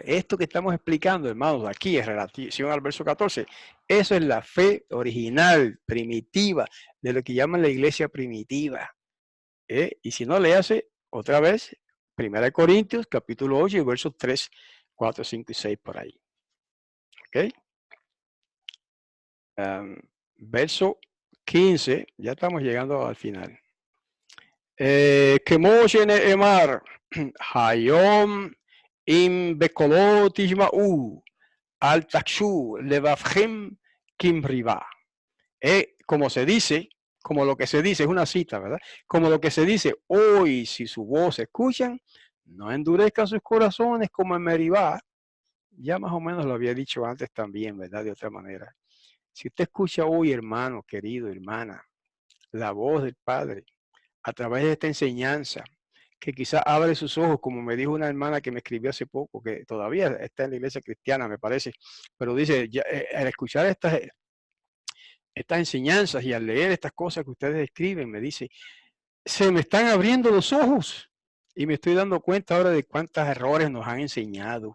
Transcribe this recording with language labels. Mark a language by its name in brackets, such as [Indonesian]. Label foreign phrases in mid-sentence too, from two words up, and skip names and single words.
[Spanish] Esto que estamos explicando, hermanos, aquí en relación al verso 14, eso es la fe original, primitiva, de lo que llaman la iglesia primitiva. Y si no, le hace otra vez, 1 Corintios, capítulo 8, versos 3, 4, 5 y 6 por ahí. ¿Ok? Verso 15, ya estamos llegando al final. [Hebrew] כמו שנאמר, היום אם בקולו תשמעו, אל תקשו לבבכם כמריבה. [Spanish] Como se dice, como lo que se dice, es una cita, ¿verdad? Como lo que se dice, hoy si su voz escuchan, no endurezcan sus corazones como en Meribá. Ya más o menos lo había dicho antes también, ¿verdad? De otra manera. Si usted escucha hoy, hermano, querido, hermana, la voz del Padre, a través de esta enseñanza, que quizás abre sus ojos, como me dijo una hermana que me escribió hace poco, que todavía está en la iglesia cristiana, me parece, pero dice, al escuchar estas enseñanzas y al leer estas cosas que ustedes escriben, me dice, se me están abriendo los ojos y me estoy dando cuenta ahora de cuántos errores nos han enseñado.